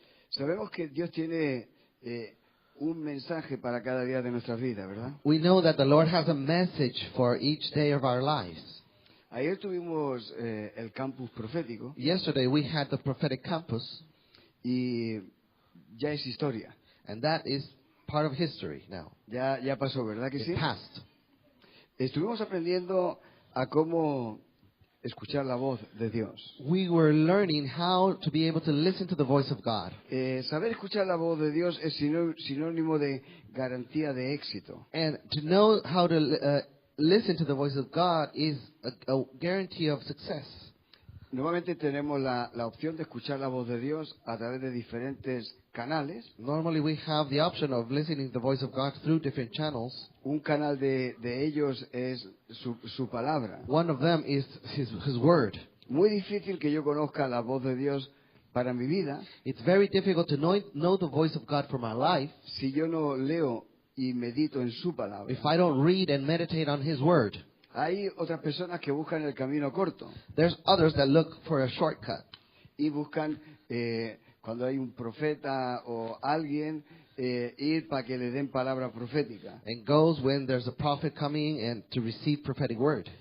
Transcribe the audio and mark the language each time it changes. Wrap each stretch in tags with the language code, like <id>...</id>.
<es>Sabemos que Dios tiene un mensaje para cada día de nuestras vidas, ¿verdad?</es> <en>We know that the Lord has a message for each day of our lives.</en> <es>Ayer tuvimos el campus profético</es> <en>Yesterday we had the prophetic campus,</en> <es>y ya es historia.</es> <en>and that is part of history now.</en> <es>Ya pasó, ¿verdad que sí?</es> <en>It passed.</en> <es>Estuvimos aprendiendo a cómo escuchar la voz de Dios.</es> <en>We were learning how to be able to listen to the voice of God.</en> <es>Saber escuchar la voz de Dios es sinónimo de garantía de éxito.</es> <en>And to know how to listen to the voice of God is a guarantee of success.</en> <es>Normalmente tenemos la opción de escuchar la voz de Dios a través de diferentes canales.</es> <en>Normally we have the option of listening to the voice of God through different channels.</en> <es>Un canal de ellos es su palabra.</es> <en>One of them is His Word.</en> <es>Muy difícil que yo conozca la voz de Dios para mi vida</es> <en>It's very difficult to know the voice of God for my life</en> <es>si yo no leo y medito en su palabra.</es> <en>if I don't read and meditate on His Word.</en> <es>Hay otras personas que buscan el camino corto</es> <en>There's others that look for a shortcut.</en> <es>y buscan cuando hay un profeta o alguien ir para que le den palabra profética.</es> <en>And goes when there's a prophet coming and to receive prophetic word.</en>